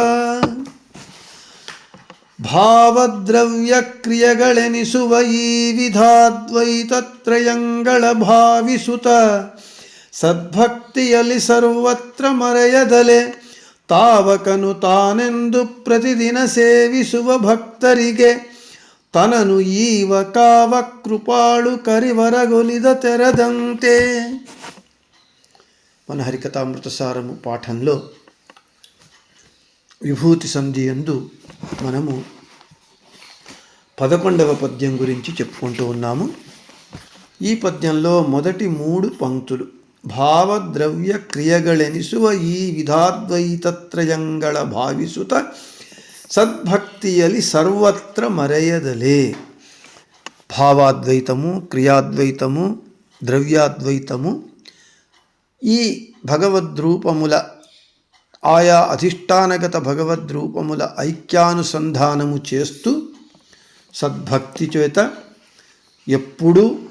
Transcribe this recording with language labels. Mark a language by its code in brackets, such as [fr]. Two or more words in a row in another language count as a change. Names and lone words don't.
[kn] ಭಾವದ್ರವ್ಯ ಕ್ರಿಯೆಗಳೆನಿಸುವ ಈ ವಿಧಾದ್ವೈತತ್ರಯಂಗಳ ಭಾವಿಸುತ್ತ ಸದ್ಭಕ್ತಿಯಲ್ಲಿ ಸರ್ವತ್ರ ಮರೆಯದಲೆ ತಾವಕನು ತಾನೆಂದು ಪ್ರತಿದಿನ ಸೇವಿಸುವ ಭಕ್ತರಿಗೆ ತನನು ಈವ ಕಾವ ಕೃಪಾಳು ಕರಿವರಗೊಲಿದ ತೆರದಂತೆ. [te] మన హరికథామృతసారము పాఠంలో విభూతి సంధి యందు మనము 11వ పద్యం గురించి చెప్పుకుంటూ ఉన్నాము. ఈ పద్యంలో మొదటి 3 పంక్తులు [kn] ಭಾವದ್ರವ್ಯ ಕ್ರಿಯಗಳೆನಿಸುವ ಈ ವಿಧಾದ್ವೈತತ್ರಯಂಗಳ ಭಾವಿಸುತ್ತ ಸದ್ಭಕ್ತಿಯಲಿ ಸರ್ವತ್ರ ಮರಯದಲೆ. [te] భావాద్వైతము, క్రియాద్వైతము, ద్రవ్యాద్వైతము ఈ భగవద్రూపముల ఆయా అధిష్టానగత భగవద్రూపముల ఐక్యానుసంధానము చేస్తూ సద్భక్తి చేత ఎప్పుడూ